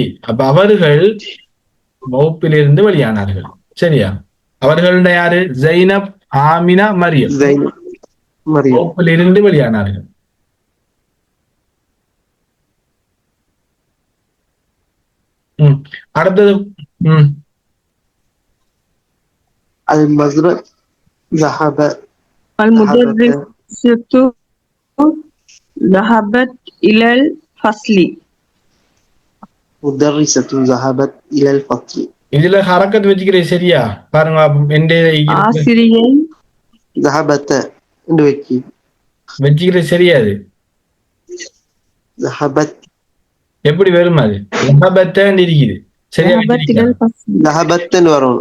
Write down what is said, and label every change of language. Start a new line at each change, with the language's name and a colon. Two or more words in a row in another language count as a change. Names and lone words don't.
Tamil: அப்ப அவர்கள் வகுப்பிலிருந்து வெளியானார்கள். சரியா? அவர்கள யாரு? ஜைனப் ஆமினா மரியம் வகுப்பிலிருந்து வெளியானார்கள். அடுத்தது
Arabic: المدرسة ذهبت إلى الفصل. مدرسة ذهبت إلى الفصل.
Tamil: இதுல ஹரக்கத் வச்சுக்கிறேன். சரியா? பாருங்க, ஆசிரியை
Arabic: ذهبت
Tamil: வச்சுக்கிறேன். சரியா? அது
Arabic: ذهبت
Tamil: எப்படி வரும்? அது ذهبتன்னு இருக்குது. சரியா? ذهبتன்னு வரும்.